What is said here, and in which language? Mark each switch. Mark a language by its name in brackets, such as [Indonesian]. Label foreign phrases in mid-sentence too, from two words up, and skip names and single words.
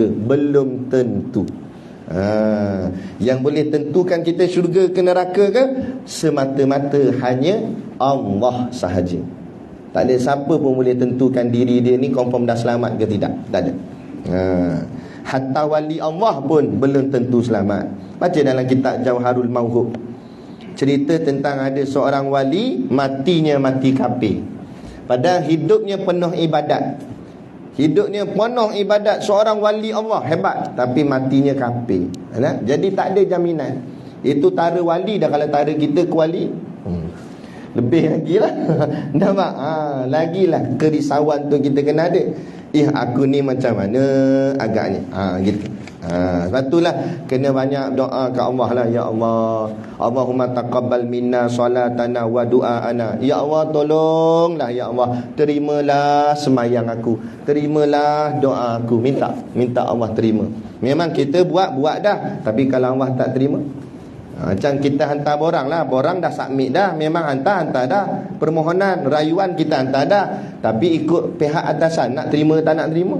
[Malay] Belum tentu. Yang boleh tentukan kita syurga ke neraka ke, semata-mata hanya Allah sahaja. Tak ada siapa pun boleh tentukan diri dia ni confirm dah selamat ke tidak. Tak ada. Hatta wali Allah pun belum tentu selamat. Baca dalam kitab Jauharul Mauhub, cerita tentang ada seorang wali, matinya mati kafir, padahal hidupnya penuh ibadat. Hidupnya penuh ibadat, seorang wali Allah hebat, tapi matinya kafir. Jadi tak ada jaminan. Itu tara wali dah. Kalau tara kita ke wali, lebih lagi lah. Nampak? Lagilah kerisauan tu kita kena ada. Aku ni macam mana agaknya. Gitu. Sebab itulah kena banyak doa ke Allah lah. [Arabic] يا الله، اللهم تقبل منا صلاتنا ودعاءنا. [Malay] Ya Allah, tolonglah ya Allah, terimalah semayang aku, terimalah doa aku. Minta Allah terima. Memang kita buat dah, tapi kalau Allah tak terima, macam kita hantar borang lah, borang dah submit dah, memang hantar dah, permohonan, rayuan kita hantar dah, tapi ikut pihak atasan nak terima tak nak terima.